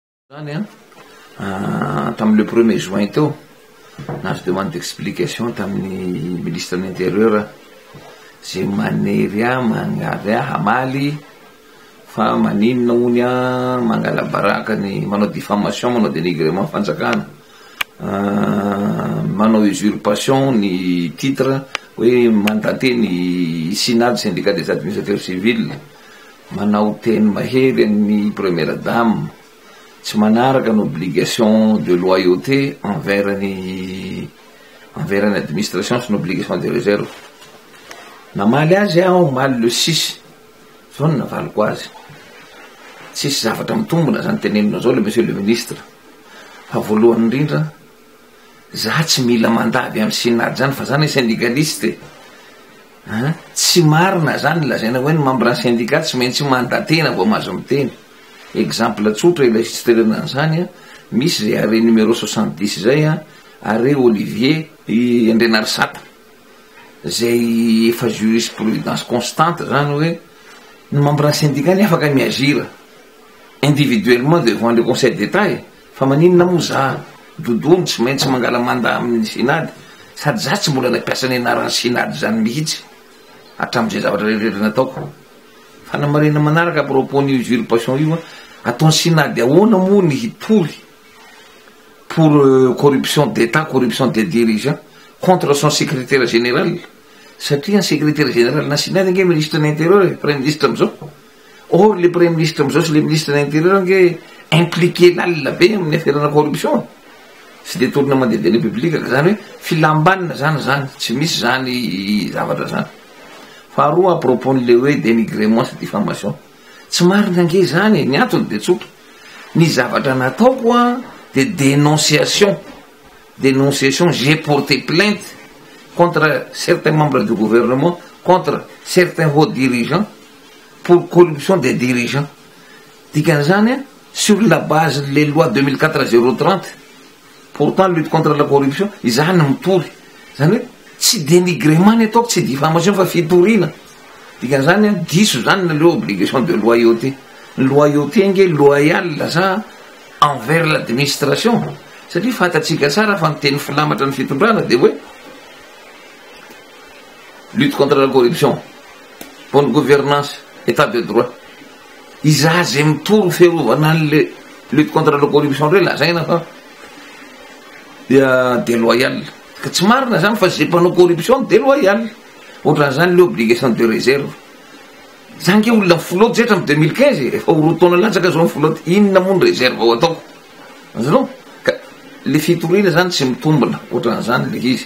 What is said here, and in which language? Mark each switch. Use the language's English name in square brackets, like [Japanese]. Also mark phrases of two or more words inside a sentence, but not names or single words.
[Malagasy] Tamin'le 1er juin teo nazo [French] demande d'explication [Malagasy] tamin'ny [French] ministre de l'intérieur [Malagasy] zay manery mangary hamaly fa maninona ony mangala baraka ny manao diffamation, manao dénigrement fanjakana, manao usurpation ny titre hoe mandaté ny synade [French] syndicat des administrateurs civils, [Malagasy] manao teny mahery ny [French] première dame, [Malagasy] tsy manaraka [French] n'obligation de loyauté envers l'administration, c'est une obligation de réserve. [Malagasy] Namaly azy aho maly le 6 zao navaliko azy, tsisy zavatra mitombona zany tenenina zao [French] le monsieur le ministre, [Malagasy] fa voalohany indrindra za tsy mila mandavy amin'ny synade zany fa zany syndicaliste, tsy marina zany lazaina hoe ny [French] membre syndicat [Malagasy] tsy maintsy mandatena vao mahazo miteny. Exemple tsotra ilasisterana zany misy zay [French] arrêt numéro [Malagasy] 70 zay arrêt Olivier Andrenarsata zay efa [French] jurisprudence constante [Malagasy] zany hoe ny [French] membre syndicat [Malagasy] ny afaka miazira [French] individuellement devant le conseil d'état [Malagasy] fa maninona moa za dodony tsy maintsy mangala manda amin'ny synade sady za tsy mbola nampiasa ny anarany synade zany mihitsy hatramin'izay zavatra rehetra nataoko. Fa namarina manaraka [French] à propos [Malagasy] ny usurpation io ataony synade ahoana moa ny hitory [French] pour corruption d'état, corruption des dirigeants contre son secrétaire général, [Malagasy] satria ny [French] secrétaire général [Malagasy] na synade nge [French] ministre de l'intérieur, premier ministre [Malagasy] amizao. [French] Or le premier ministre [Malagasy] amizao sy [French] le ministre de l'intérieur [Malagasy] nge impliqué lalina be amin'ny [French] affaire corruption, [Malagasy] sy [French] détournement des deniers publics, [Malagasy] zany hoe filambanina zany tsy misy zany zavatra zany. Faharoa [French] à propos le [Malagasy] hoe dénigrement sy diffamation, tsy marina nge zany ny antony de tsotra, ny zavatra nataoko de [French] dénonciation, j'ai porté plainte contre certains membres du gouvernement, contre certains hauts dirigeants pour corruption des dirigeants. [Malagasy] Dikan'izany [French] sur la base les lois 2004-030 pourtant lutte contre la corruption, [Malagasy] izany mitory zany hoe tsy dénigrement ny ataoko, tsy diffamation fa fitorina. Dikan'izany diso zany na [French] le obligation de loyauté, loyauté [Malagasy] nge loyal za [French] envers l'administration, [Malagasy] satria fatatsika tsara fa miteny filamatra ny fitondrana de hoe [French] lutte contre la corruption, bonne gouvernance, état de droit. [Malagasy] Iza zay mitory fiarovana an'le [French] lutte contre la corruption [Malagasy] re lazaina fa déloyal, ka tsy marina zany fa zay mpanao [French] corruption déloyal. [Malagasy] Ohatran'izany [French] le obligation de réserve, [Malagasy] zany ke olona flotte zetra am 2015 efa roa taona latsaka zao flotte, inona moa ny réserve ao ataoko azanao, ka le fitorina zany tsy mitombona, ohatran'izany le izy.